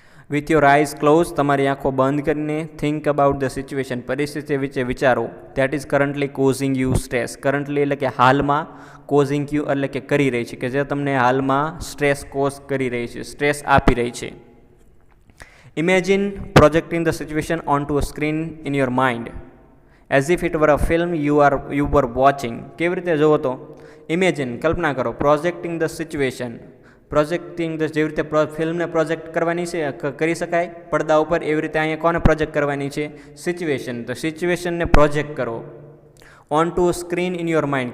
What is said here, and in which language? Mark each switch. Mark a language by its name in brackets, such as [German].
[English] with your eyes close, [Gujarati] તમારી આંખો બંધ કરીને [English] think about the situation, [Gujarati] પરિસ્થિતિ વિશે વિચારો. [English] That is currently causing you stress. [Gujarati] Currently એટલે કે હાલમાં, કોઝિંગ યુ એટલે કે કરી રહી છે, કે જે તમને હાલમાં સ્ટ્રેસ કોઝ કરી રહી છે, સ્ટ્રેસ આપી રહી છે. [English] Imagine projecting the situation onto a screen in your mind as if it were a film you were watching. [Gujarati] કેવી રીતે જોવો તો ઇમેજિન, કલ્પના કરો, [English] Projecting the situation. [Gujarati] Projecting the, જેવી રીતે ફિલ્મને પ્રોજેક્ટ કરવાની છે, કરી શકાય પડદા ઉપર, એવી રીતે અહીંયા કોને પ્રોજેક્ટ કરવાની છે? સિચ્યુએશન. તો સિચ્યુએશનને પ્રોજેક્ટ કરો [English] Onto screen in your mind.